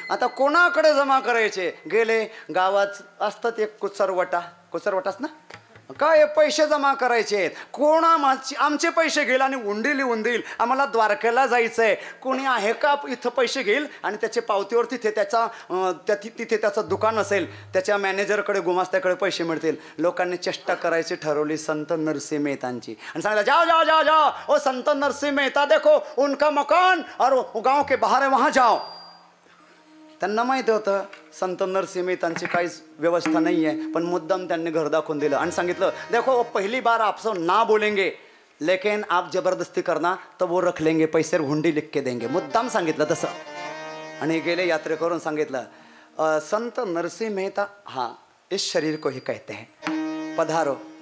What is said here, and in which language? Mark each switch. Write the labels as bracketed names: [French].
[Marathi] आता कोणाकडे जमा करायचे? गेले गावात असतात एक कुचरवटाच ना, काय पैसे जमा करायचे आहेत, कोणा आमचे पैसे घेईल आणि हुंडी लिहून देईल, आम्हाला द्वारकेला जायचं आहे, कोणी आहे का इथं पैसे घेईल आणि त्याचे पावतीवर तिथे तिथे त्याचं दुकान असेल, त्याच्या मॅनेजरकडे गुमास्त्याकडे पैसे मिळतील। लोकांनी चेष्टा करायची ठरवली संत नरसिंह मेहतांची आणि सांगितलं [Hindi] जाओ जाओ जाओ जाओ ओ संत नरसिंह मेहता देखो उनका मकान और गांव के बाहर है वहाँ जाओ। [Marathi] त्यांना माहिती होतं संत नरसिंह मेहतांची काहीच व्यवस्था नाही आहे, पण मुद्दाम त्यांनी घर दाखवून दिलं आणि सांगितलं [Hindi] देखो पहली बार आपसे ना बोलेंगे लेकिन आप जबरदस्ती करना तो वो रख लेंगे, पैसे हुंडी लिख के देंगे। [Marathi] मुद्दाम सांगितलं तसं आणि गेले यात्रे करून सांगितलं संत नरसिंह मेहता [Hindi] हाँ इस शरीर को ही कहते हैं, पधारो।